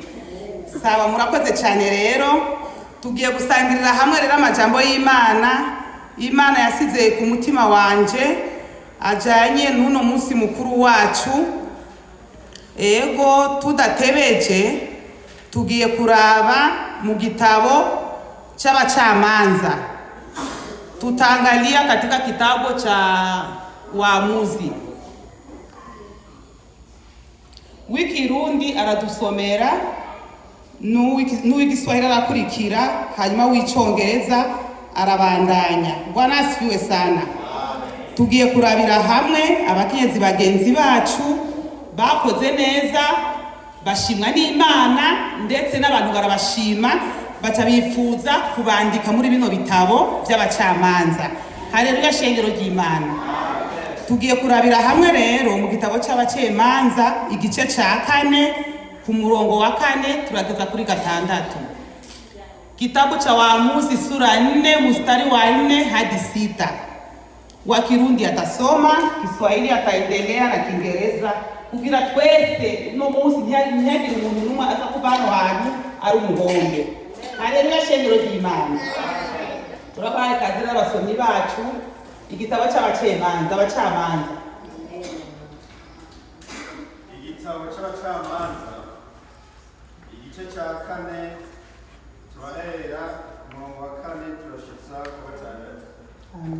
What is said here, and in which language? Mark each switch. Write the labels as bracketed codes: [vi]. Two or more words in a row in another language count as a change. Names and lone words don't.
[rn] Sawa murakoze cyane rero tugiye gusangirira hamwe rero amajambo y'Imana. Imana yasize ku mutima wanje ajanye n'uno munsi mukuru wacu. Ego tudatebeje tugiye kuraba mu gitabo c'abacamanza. [sw] Tutaangalia katika kitabu cha Waamuzi. [rn] W'ikirundi aradusomera n'uw'igiswahili arakurikira hanyuma w'icongereza arabandanya. [sw] Bwana asifiwe sana. [rn] Tugiye kurabira hamwe abakenyezi bagenzi bacu bakoze neza bashimwa n'Imana ndetse n'abantu barabashima baca bifuza kubandika muri bino bitabo by'abacamanza. Haleluya shengero ry'Imana. Tugiye kurabira hamwe rero mu gitabo c'abacamanza igice ca 4 ku murongo wa 4 turageza kuri 6. [sw] Kitabu cha Waamuzi sura 4 mstari wa 4 hadi 6. Wa Kirundi atasoma, Kiswahili ataendelea na Kiingereza [rn] kugira twese no munsi ntihagire umuntu numwe aza kuva hano hantu ari umuhombe. Haleluya shengero ry'Imana. Turabaye kazi n'abasomyi bacu igitabo c'abacamanza. Igitabo c'abacamanza igice ca 4 turahera umurongo wa 4 turashitsa ku wa 6.